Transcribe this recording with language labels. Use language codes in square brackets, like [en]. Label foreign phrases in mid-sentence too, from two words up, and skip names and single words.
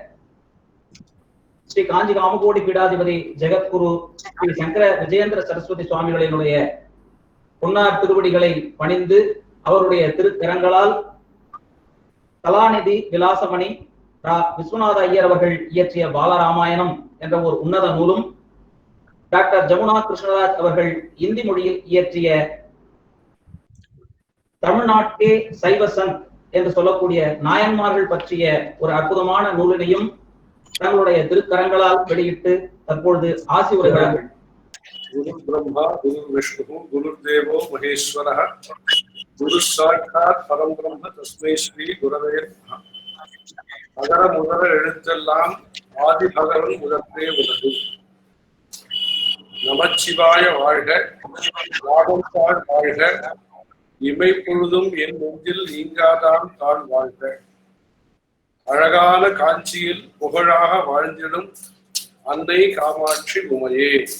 [ta] ஸ்ரீ காஞ்சி காமகோடி பீடாதிபதி ஜெகத்குரு ஸ்ரீ சங்கர விஜயேந்திர சரஸ்வதி சுவாமிகளினுடைய பொன்னார் திருவடிகளை பணிந்து அவருடைய திருக்கரங்களால் கலாநிதி விலாசமணி விஸ்வநாத ஐயர் அவர்கள் இயற்றிய பாலராமாயணம் என்ற ஒரு உன்னத நூலும், டாக்டர் ஜமுனா கிருஷ்ணராஜ் அவர்கள் இந்தி மொழியில் இயற்றிய தமிழ்நாட்டே சைவசன் என்று சொல்லக்கூடிய நாயன்மார்கள் பற்றிய ஒரு அற்புதமான நூலினையும் தங்களுடைய திருக்கரங்களால் வெளியிட்டு தற்பொழுது ஆசி உரைகிறார்கள். [sa] गुरु ब्रह्मा गुरु विष्णु गुरु देवो महेश्वरः गुरु साक्षात् परम् ब्रह्म तस्मै श्री गुरवे नमः. [ta] அகர முதல எழுத்தெல்லாம் ஆதி பகவன் முதற்றே உலகு. நமச்சிவாய வாழ்க, வாகம் தாழ் வாழ்க, இமை பொழுதும் என் நெஞ்சில் நீங்காதான் தாழ் வாழ்க. அழகான காஞ்சியில் புகழாக வாழ்ந்திடும் அன்னை காமாட்சி உமையே.